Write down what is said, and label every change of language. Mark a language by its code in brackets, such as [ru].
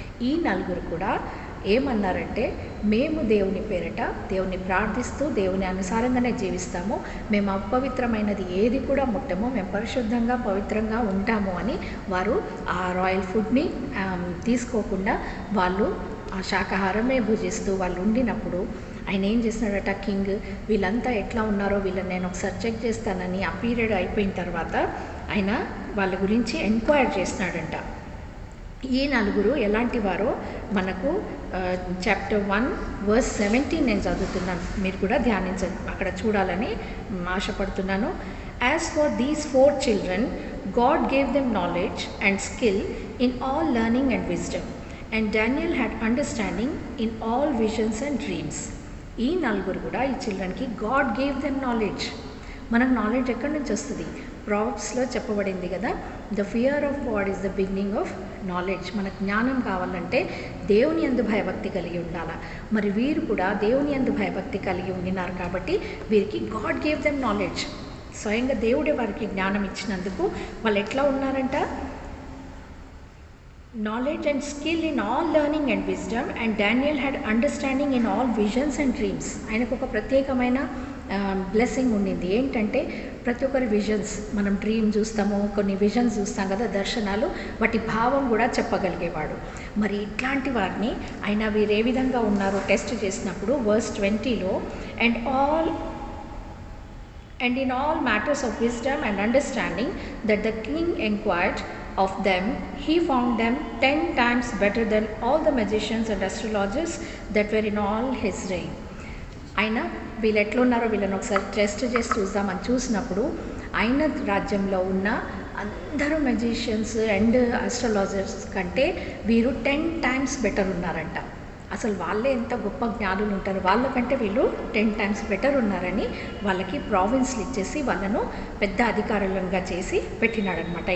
[te] ఈ 4 కూడా ఏమన్నారంటే, మేము దేవుని పేరట దేవుని ప్రార్థిస్తూ దేవుని అనుసారంగానే జీవిస్తాము, మేము అపవిత్రమైనది ఏది కూడా ముట్టము, మేము పరిశుద్ధంగా పవిత్రంగా ఉంటాము అని వారు ఆ రాయల్ ఫుడ్ని తీసుకోకుండా వాళ్ళు ఆ శాకాహారమే భుజిస్తూ వాళ్ళు ఉండినప్పుడు ఆయన ఏం చేస్తున్నాడట, కింగ్ వీళ్ళంతా ఎట్లా ఉన్నారో వీళ్ళని నేను ఒకసారి చెక్ చేస్తానని ఆ పీరియడ్ అయిపోయిన తర్వాత ఆయన వాళ్ళ గురించి ఎంక్వైర్ చేస్తున్నాడంట. ఈ 4 ఎలాంటి వారో మనకు చాప్టర్ 1 verse 17 నేను చదువుతున్నాను, మీరు కూడా ధ్యానించండి, అక్కడ చూడాలని ఆశపడుతున్నాను. [en] As for these 4 children, God gave them knowledge and skill in all learning and wisdom, and Daniel had understanding in all visions and dreams. [te] ఈ 4 కూడా ఈ చిల్డ్రన్కి [en] God gave them knowledge. [te] మనకు నాలెడ్జ్ ఎక్కడి నుంచి వస్తుంది? ప్రాబ్స్లో చెప్పబడింది కదా, [en] The fear of God is the beginning of knowledge. [te] మనకు జ్ఞానం కావాలంటే దేవుని యందు భయభక్తి కలిగి ఉండాలి. మరి వీరు కూడా దేవుని యందు భయభక్తి కలిగి ఉండినారు కాబట్టి వీరికి [en] God gave them knowledge. [te] స్వయంగా దేవుడే వారికి జ్ఞానం ఇచ్చినందుకు వాళ్ళు ఎట్లా ఉన్నారంట, [en] knowledge and skill in all learning and wisdom, and Daniel had understanding in all visions and dreams. [te] ఆయనకు ఒక ప్రత్యేకమైన బ్లెస్సింగ్ ఉండింది. ఏంటంటే ప్రతి ఒక్కరి విజన్స్, మనం డ్రీమ్ చూస్తాము, కొన్ని విజన్స్ చూస్తాం కదా, దర్శనాలు, వాటి భావం కూడా చెప్పగలిగేవాడు. మరి ఇట్లాంటి వారిని ఆయన వీరు ఏ విధంగా ఉన్నారో టెస్ట్ చేసినప్పుడు verse 20లో [en] and in all matters of wisdom and understanding that the king inquired of them, he found them 10 times better than all the magicians and astrologers that were in all his reign. [te] ఆయన వీళ్ళు ఎట్లున్నారో వీళ్ళని ఒకసారి test చేసి చూద్దామని చూసినప్పుడు ఆయన రాజ్యంలో ఉన్న అందరూ మెజిషియన్స్ అండ్ ఆస్ట్రాలజర్స్ కంటే వీరు 10 times బెటర్ ఉన్నారంట. అసలు వాళ్ళే ఎంత గొప్ప జ్ఞానులు ఉంటారు, వాళ్ళకంటే వీళ్ళు 10 times బెటర్ ఉన్నారని వాళ్ళకి ప్రావిన్స్లు ఇచ్చేసి వాళ్ళను పెద్ద అధికారులంగా చేసి పెట్టినాడనమాట.